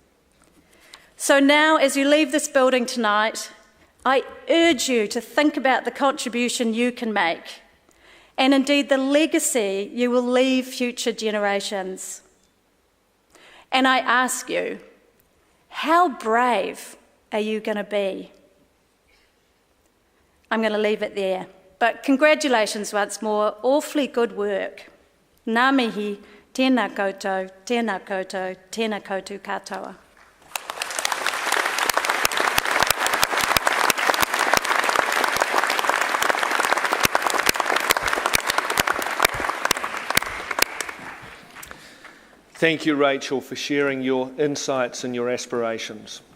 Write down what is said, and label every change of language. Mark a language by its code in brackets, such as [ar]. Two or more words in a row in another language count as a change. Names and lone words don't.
[en] So now, as you leave this building tonight, I urge you to think about the contribution you can make, and indeed the legacy you will leave future generations. And I ask you, how brave are you going to be? I'm going to leave it there. But congratulations once more, awfully good work. [mi] Ngā mihi, tēnā koutou, tēnā koutou, tēnā koutou katoa. [en] Thank you, Rachel, for sharing your insights and your aspirations.